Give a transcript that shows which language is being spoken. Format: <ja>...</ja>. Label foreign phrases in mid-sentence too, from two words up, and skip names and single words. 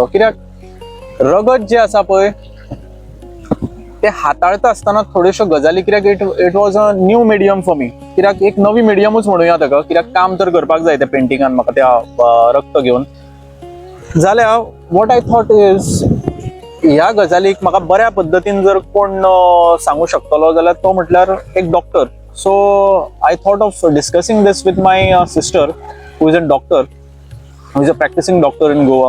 <kok>कित्याक रगत जे आसा पळय ते हाताळता आसतना थोड्योश्यो गजाली कित्याक</kok> <en>it was a new medium for me.</en> <kok>कित्याक एक नवी मिडियमूच म्हणुया ताका. कित्याक काम तर करपाक जाय त्या पेंटिंगान म्हाका त्या रक्त घेवन. जाल्यार</kok> <en>what I thought is</en> <kok>ह्या गजालीक म्हाका बऱ्या पद्दतीन जर कोण सांगू शकतलो जाल्यार तो म्हटल्यार एक डॉक्टर.</kok> <en>So I thought of discussing this with my sister who is a doctor, who is a practicing doctor in Goa.</en>